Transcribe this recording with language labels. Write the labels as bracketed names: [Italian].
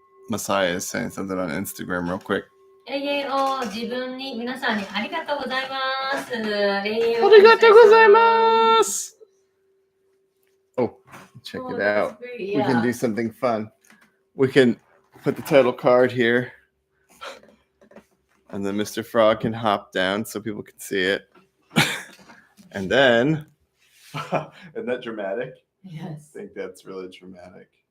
[English] Messiah is saying something on Instagram real quick. [Japanese] AAO 自分に皆さんにありがとうございます。 AAO ありがとうございます。 [English] Oh, check it out. We can do something fun. We can put the title card here. And then Mr. Frog can hop down so people can see it. And then, isn't that dramatic? Yes. I think that's really dramatic.